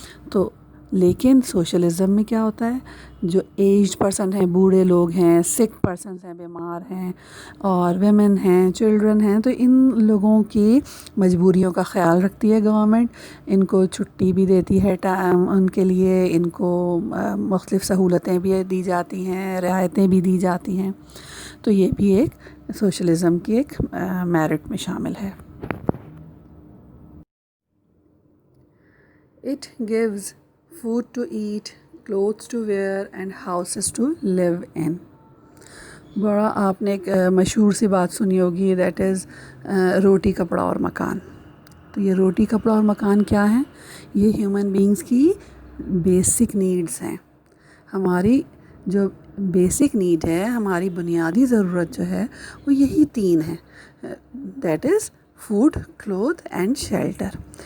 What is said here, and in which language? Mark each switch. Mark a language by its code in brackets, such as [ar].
[ur] تو لیکن سوشلزم میں کیا ہوتا ہے، جو ایجڈ پرسن ہیں، بوڑھے لوگ ہیں، سک پرسنز ہیں، بیمار ہیں، اور ویمن ہیں، چلڈرن ہیں، تو ان لوگوں کی مجبوریوں کا خیال رکھتی ہے گورنمنٹ. ان کو چھٹی بھی دیتی ہے ان کے لیے، ان کو مختلف سہولتیں بھی دی جاتی ہیں، رعایتیں بھی دی جاتی ہیں. تو یہ بھی ایک سوشلزم کی ایک میرٹ میں شامل ہے. [en] It gives food to eat, clothes to wear and houses to live in. [ur] بڑا آپ نے ایک مشہور سی بات سنی ہوگی، دیٹ از روٹی کپڑا اور مکان. تو یہ روٹی کپڑا اور مکان کیا ہیں؟ یہ ہیومن بینگز کی بیسک نیڈز ہیں. ہماری جو بیسک نیڈ ہے، ہماری بنیادی ضرورت جو ہے وہ یہی تین ہیں، [en] That is food, cloth and shelter.